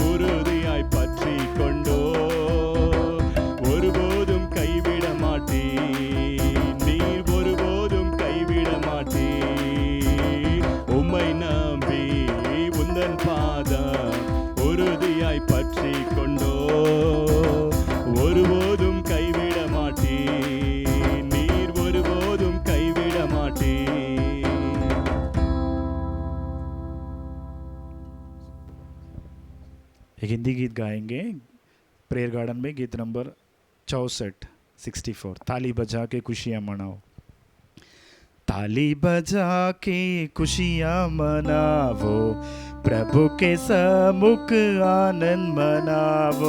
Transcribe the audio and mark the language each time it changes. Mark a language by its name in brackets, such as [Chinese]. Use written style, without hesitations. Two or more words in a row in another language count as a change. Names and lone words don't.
[Tamil] உறுதியாய் பற்றி கொண்டோ ஒருபோதும் கைவிட மாட்டே நீர் ஒருபோதும் கைவிட மாட்டே உம்மை நம்பி உந்தன் பாதம் உறுதியாய் பற்றி கொண்டோ ஒருபோதும் கைவிட மாட்டே நீர் ஒருபோதும் கைவிட மாட்டே [Hindi] एक हिंदी गीत गाएंगे प्रेयर गार्डन में, गीत नंबर 64 ताली बजा के खुशियाँ मनाओ। ताली बजा के खुशियाँ मनावो, प्रभु के सम्मुख आनंद मनावो।